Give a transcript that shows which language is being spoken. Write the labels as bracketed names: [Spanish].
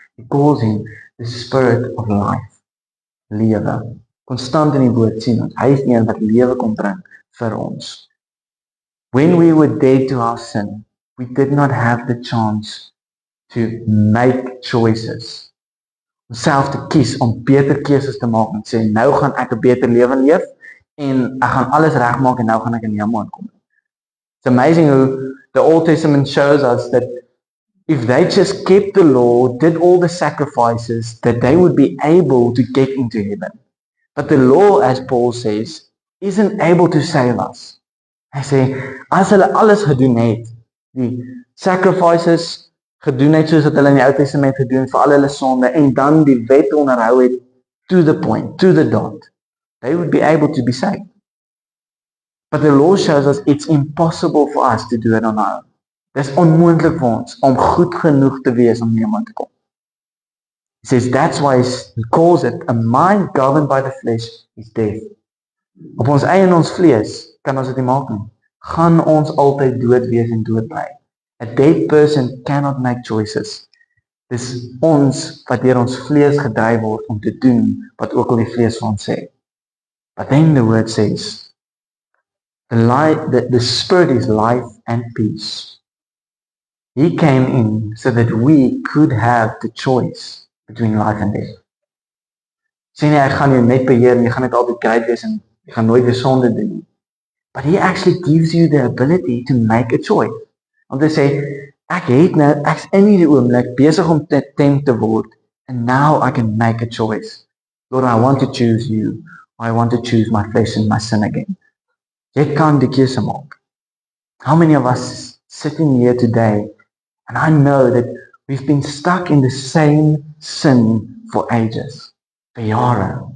[English] He calls Him the Spirit of life, lewe. [Afrikaans] Constant in die woord sien ons, hy is die een wat lewe kom bring vir ons. [English] When we were dead to our sin, we did not have the chance to make choices. [Afrikaans] Om self te kies, om beter keuses te maak en sê, nou gaan ek 'n beter lewe leef en ek gaan alles regmaak en nou gaan ek in die hemel aankom. [English] It's amazing how the Old Testament shows us that if they just kept the law, did all the sacrifices, that they would be able to get into heaven. But the law, as Paul says, isn't able to save us. [Afrikaans] Hy sê, as hulle alles gedoen het, die sacrifices gedoen het soos wat hulle in die Ou Testament gedoen het vir al hulle sonde en dan die wet onderhou het [English] to the point, to the dot, they would be able to be saved. But the law shows us it's impossible for us to do it on our own. [Afrikaans] Dis onmoontlik vir ons om goed genoeg te wees om iemand te kom. [English] He says that's why he calls it a mind governed by the flesh is death. [Afrikaans] Op ons eie en ons vlees kan ons dit nie maak nie. Gaan ons altyd dood wees en dood bly. [English] A dead person cannot make choices. [Afrikaans] Dis ons wat deur ons vlees gedryf word om te doen wat ook al die vlees vir ons sê. [English] But then the word says the Spirit is life and peace. He came in so that we could have the choice between life and death. [Afrikaans] Sê nie, ek gaan jou net beheer en jy gaan net altyd great wees en jy gaan nooit weer sonde doen nie. [English] But He actually gives you the ability to make a choice. [Afrikaans] Om te sê, ek's in hierdie oomblik besig om te tempt te word [English] and now I can make a choice. Lord, I want to choose you. I want to choose my flesh and my sin again. [Afrikaans] Jy kan die keuse maak. [English] How many of us sitting here today, and I know that we've been stuck in the same sin for ages, [Afrikaans] vir jare.